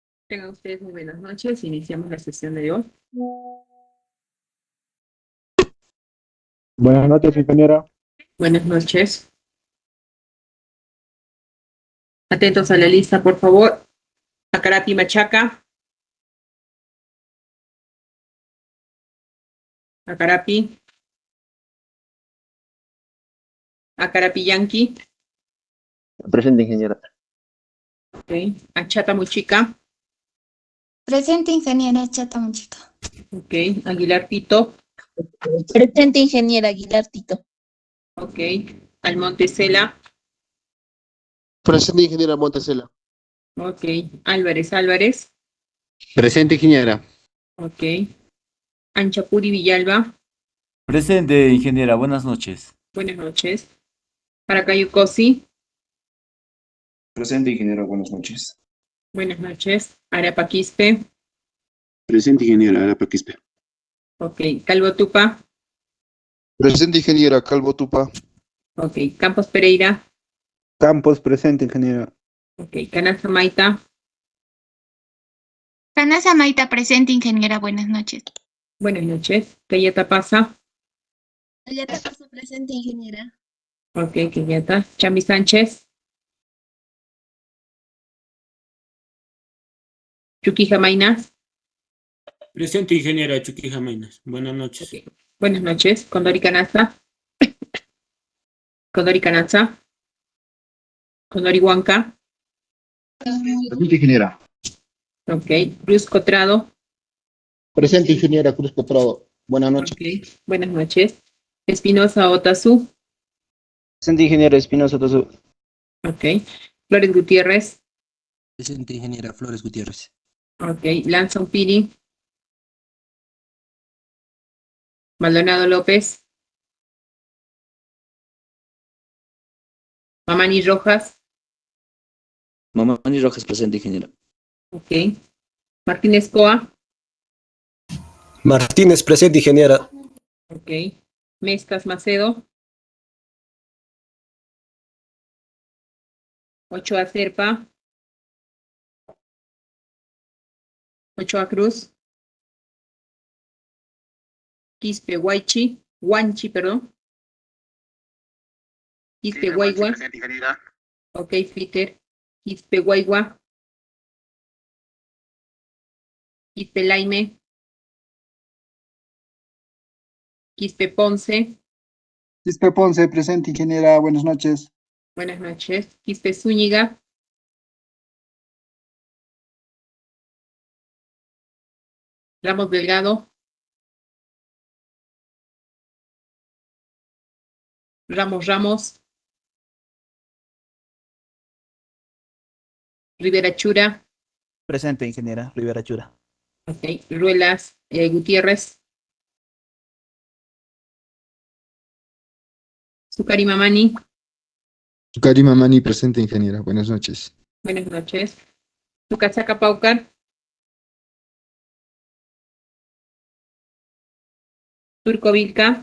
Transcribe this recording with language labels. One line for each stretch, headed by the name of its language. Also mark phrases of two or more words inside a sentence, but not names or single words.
Spanish: Tengan ustedes muy buenas noches. Iniciamos la sesión de hoy. Buenas noches, ingeniera. Buenas noches. Atentos a la lista, por favor. Acarapi Machaca. Acarapi. Acarapi Yankee. Presente, ingeniera. Ok. Achata Muchica. Presente, ingeniera Chata Muchica. Ok. Aguilar Tito. Presente, ingeniera Aguilar Tito. Ok. Almonte Cela. Presente, ingeniera Montesela. Ok. Álvarez Álvarez. Presente, ingeniera. Ok. Anchapuri Villalba. Presente, ingeniera. Buenas noches. Buenas noches. Paracayo Cosi. Presente, ingeniero, buenas noches. Buenas noches. Arapa Quispe. Presente, ingeniera Arapa Quispe. Ok. Calvo Tupa. Presente, ingeniera Calvo Tupa. Ok. Campos Pereira. Campos, presente, ingeniera. Ok. Canal Maita. Canasa Maita presente, ingeniera. Buenas noches. Buenas noches. Cayeta Pasa. Ayata Paso presente, ingeniera. Ok, Cayeta. Chami Sánchez. Chucky Jamainas. Presente, ingeniera Chucky Jamainas. Buenas noches. Ok. Buenas noches. Condori Canasta. Condori Canasta. Condori Huanca. Presente, ingeniera. Ok. Cruz Cotrado. Presente, ingeniera Cruz Cotrado. Buenas noches. Ok. Buenas noches. Espinosa Otazú. Presente, ingeniera Espinosa Tazú. Ok. Flores Gutiérrez. Presente, ingeniera Flores Gutiérrez. Ok. Lanza Piri. Maldonado López. Mamani Rojas. Mamani Rojas, presente, ingeniera. Ok. Martínez Coa. Martínez presente, ingeniera. Ok. Mezcas Macedo. Ochoa Serpa. Ochoa Cruz. Quispe Huanchi, perdón. Quispe Guaigua. Ok, Flicker. Quispe Guaigua. Quispe Laime. Quispe Ponce. Quispe Ponce, presente, ingeniera. Buenas noches. Buenas noches. Quispe Zúñiga. Ramos Delgado. Ramos. Rivera Chura. Presente, ingeniera Rivera Chura. Ok. Ruelas Gutiérrez. Zucari Mamani. Karima Mani, presente, ingeniera. Buenas noches. Buenas noches. Tucachaca Paucar. Turco Vilca.